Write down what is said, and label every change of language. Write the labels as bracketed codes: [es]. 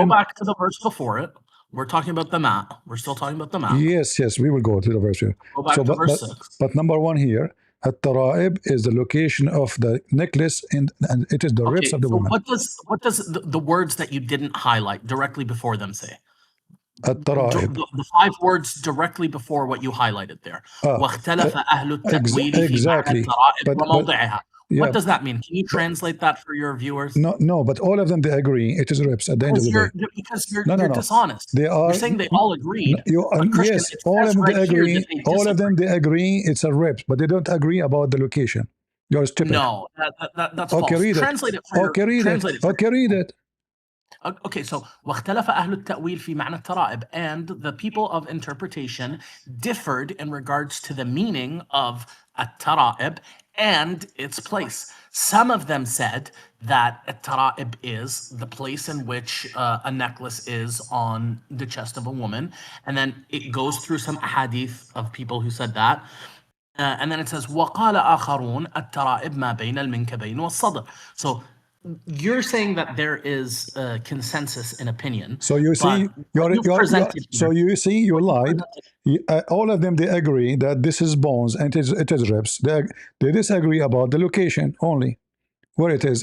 [en] We'll go back to the verse before it. We're talking about the mat. We're still talking about the mat. Yes, we will go to the verse here. Go back to verse 6. But number one here, At-tara'ib is the location of the necklace, and it is the ribs of the woman. What does the words that you didn't highlight directly before them say? [ar] الترائب. [en] The 5 words directly before what you highlighted there. [ar] واختلف أهل التأويل في معنى الترائب وموضعها. [en] What does that mean? Can you translate that for your viewers? No, but all of them, they agree it is ribs at the end of the day. Because you're dishonest. You're saying they all agreed. Yes, all of them they agree. All of them they agree it's a ribs, but they don't agree about the location. You're stupid. No, that's false. Read translate it. Okay, read it. Okay, so [ar] واختلف أهل التأويل في معنى الترائب, [en] and the people of interpretation differed in regards to the meaning of الترائب and its place. Some of them said that الترائب is the place in which a necklace is on the chest of a woman, and then it goes through some hadith of people who said that. And then it says [ar] وقال آخرون الترائب ما بين المنكبين والصدر. [en] So you're saying that there is a consensus in opinion. So you see, you lied. All of them, they agree that this is bones and it is ribs. They disagree about the location only, where it is.